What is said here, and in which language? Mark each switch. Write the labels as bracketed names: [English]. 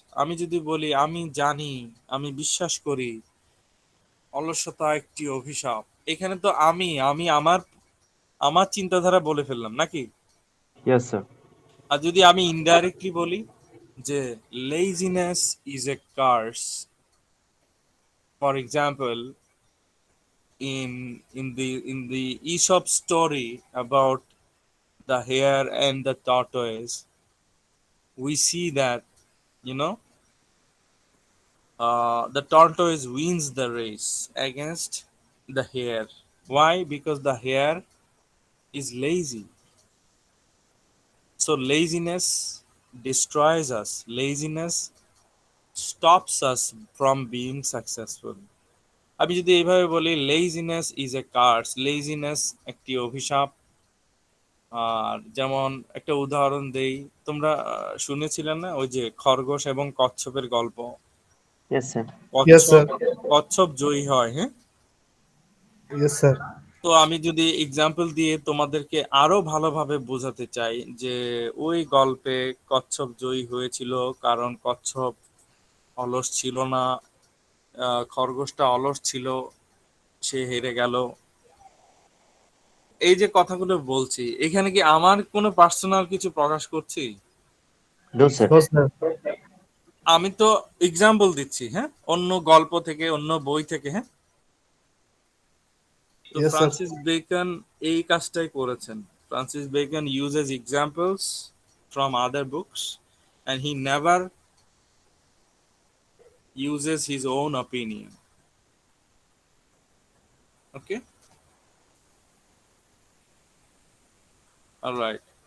[Bangla] আমি যদি বলি আমি জানি, আমি বিশ্বাস করি অলসতা একটি অভিশাপ, এখানে তো আমি আমার আমার চিন্তাধারা বলে ফেললাম নাকি? [English] Yes sir. [Bangla] আর যদি আমি ইনডাইরেক্টলি বলি যে [English] Laziness is a curse, for example, in the Aesop story about the hare and the tortoise, we see that, you know the tortoise wins the race against the hare. Why? Because the hare is lazy. So laziness destroys us. Laziness stops us from being successful. [Bangla] আমি যদি এইভাবে বলি [English] laziness is a curse, [Bangla] laziness একটি অভিশাপ। আর যেমন একটা উদাহরণ দেই, তোমরা শুনেছিলে না ওই যে খরগোশ এবং কচ্ছপের গল্প? [English] Yes sir. Yes, [Bangla] কচ্ছপ [English] sir. [Bangla] কচ্ছপ জয়ী হয়, হ্যাঁ। [English] Yes, sir. [Bangla] তো আমি যদি এক্সাম্পল দিয়ে তোমাদেরকে আরো ভালোভাবে বোঝাতে চাই যে ওই গল্পে কচ্ছপ জয়ী হয়েছিল কারণ কচ্ছপ অলস ছিল না, খরগোশটা অলস ছিল, সে হেরে গেল। এই যে কথাগুলো বলছি, এখানে কি আমার কোনো পার্সোনাল কিছু প্রকাশ করছি? [English] No sir. No, sir. [Bangla] আমি তো এক্সাম্পল দিচ্ছি, হ্যাঁ, অন্য গল্প থেকে, অন্য বই থেকে, হ্যাঁ। তো [English] Yes, sir. [Bangla] ফ্রান্সিস বেকন এই কাজটাই করেছেন। [English] Francis Bacon uses examples from other books and he never uses his own opinion. Okay, all right.